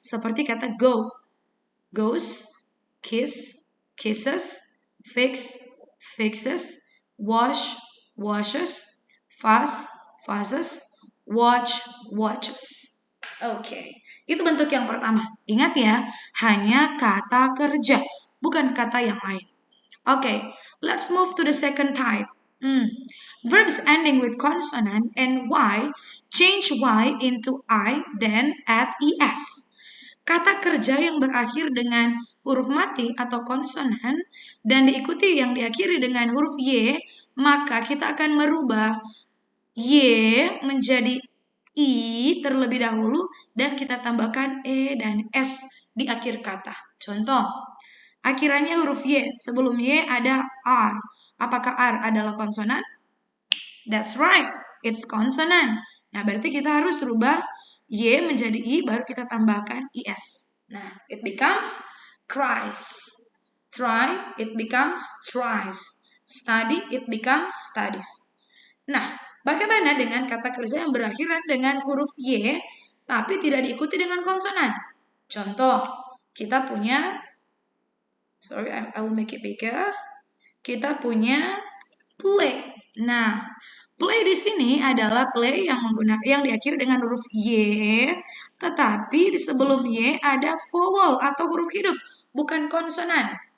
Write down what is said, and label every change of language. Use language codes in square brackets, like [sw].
[id] Seperti kata go, goes, kiss, kisses, fix, fixes, wash, washes, fuss, fusses, watch, watches. Oke, itu bentuk yang pertama. Ingat ya, hanya kata kerja, bukan kata yang lain. [en] Oke, let's move to the second type. Verbs ending with consonant and Y, change Y into I, then add ES. [id] Kata kerja yang berakhir dengan huruf mati atau konsonan dan diikuti yang diakhiri dengan huruf Y, maka kita akan merubah Y menjadi I terlebih dahulu dan kita tambahkan E dan S di akhir kata. Contoh, Akhirannya huruf Y. Sebelum Y ada R. Apakah R adalah konsonan? [en] That's right. It's consonant. [id] Nah, berarti kita harus rubah Y menjadi I, baru kita tambahkan IS. [en] Nah, it becomes cries. Try, it becomes tries. Study, it becomes studies. [id] Nah, bagaimana dengan kata kerja yang berakhiran dengan huruf Y, tapi tidak diikuti dengan konsonan? Contoh, kita punya, [en] sorry, I will make it bigger. [id] Kita punya play. Nah, play di sini adalah play yang diakhiri dengan huruf Y, tetapi di sebelum Y ada vowel atau huruf hidup, bukan konsonan.